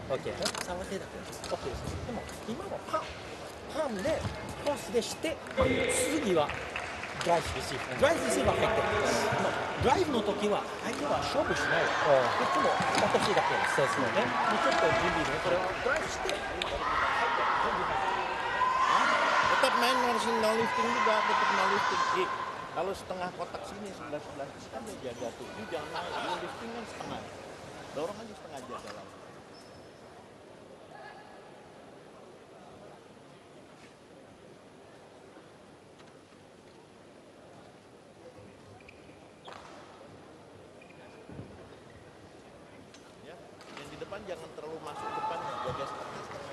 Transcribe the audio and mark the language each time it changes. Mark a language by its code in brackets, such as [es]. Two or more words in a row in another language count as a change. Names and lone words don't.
[ja] オッケー。触ってだけ。オッケーです。でも今はパンでトスでして、次はドライブレシーブ。ドライブレシーブは入ってる。ドライブの時は相手は勝負しない。いつも落としだけ。そうですね。もうちょっと準備ね。これはドライブして。 [id] Tetap main [en] no lifting [id] juga, tetap [en] no lifting. [id] Kalau setengah kotak sini sebelah kan dia jaga tuh, dia jangan naik, dia lifting kan setengah, dorong aja setengah jaga langsung. Ya, yang di depan jangan terlalu masuk depan, jaga setengah-setengah.